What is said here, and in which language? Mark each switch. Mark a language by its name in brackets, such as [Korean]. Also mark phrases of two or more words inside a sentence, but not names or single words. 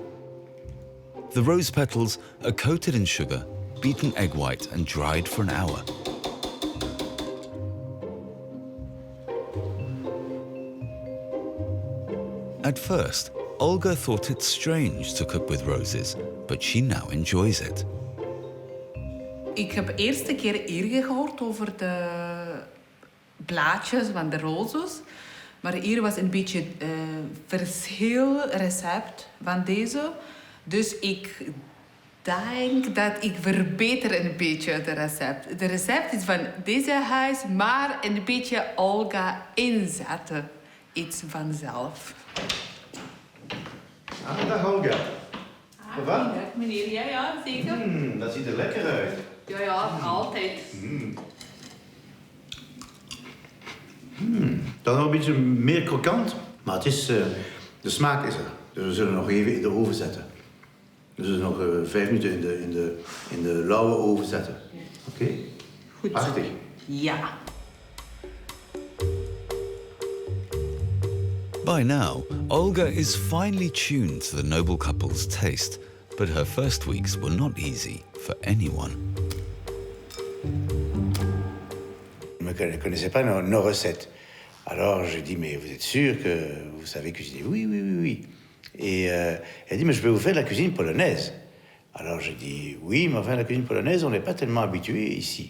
[English] The rose petals are coated in sugar, beaten egg white and dried for an hour. At first, Olga thought it strange to cook with roses, but she now enjoys it. [Dutch] Ik heb de eerste keer hier gehoord over de blaadjes van de rozes. Maar hier was een beetje verschil recept van deze. Dus ik denk dat ik verbeter een beetje de recept. De recept is van deze huis, maar een beetje Olga inzetten. Iets vanzelf. Ah, dag Olga. [French] Ça va? [Dutch] Dag meneer, ja, zeker. Dat ziet er lekker uit. Ja, altijd. Dat is nog een beetje meer krokant, maar het is, de smaak is er. Dus we zullen nog even in de oven zetten. We zullen nog 5 minuten in de lauwe oven zetten. Oké? Goed. Prachtig. Ja. [English] By now, Olga is finely tuned to the noble couple's taste, but her first weeks were not easy for anyone. [French] Je ne connaissais pas nos recettes. Alors je dis, mais vous êtes sûr que vous savez cuisiner? Oui, oui, oui, oui. Et elle dit, mais je peux vous faire de la cuisine polonaise. Alors je dis, oui, mais enfin la cuisine polonaise, on n'est pas tellement habitué ici.